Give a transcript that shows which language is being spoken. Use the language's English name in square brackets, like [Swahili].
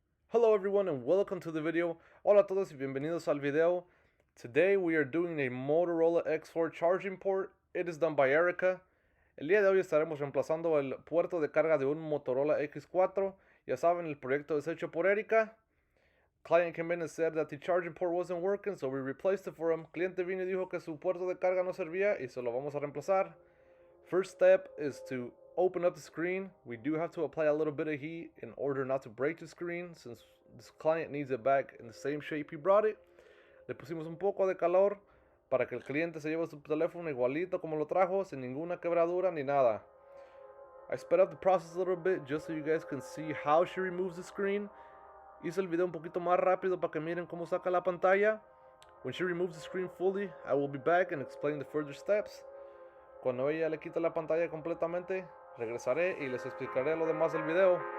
[English] Hello everyone and welcome to the video. [Spanish] Hola a todos y bienvenidos al video. [English] Today we are doing a Motorola X4 charging port. It is done by Erica. [Spanish] El día de hoy estaremos reemplazando el puerto de carga de un Motorola X4. Ya saben, el proyecto es hecho por Erica. [English] Client came in and said that the charging port wasn't working, so we replaced it for him. [Spanish] Cliente vino y dijo que su puerto de carga no servía y se lo vamos a reemplazar. [English] First step is to open up the screen. We do have to apply a little bit of heat in order not to break the screen, since this client needs it back in the same shape he brought it. [Spanish] Le pusimos un poco de calor para que el cliente se lleve su teléfono igualito como lo trajo, sin ninguna quebradura ni nada. [English] I sped up the process a little bit just so you guys can see how she removes the screen. [Spanish] Hice el video un poquito más rápido para que miren cómo saca la pantalla. [English] When she removes the screen fully, I will be back and explain the further steps. [Spanish] Cuando ella le quite la pantalla completamente, regresaré y les explicaré lo demás del video.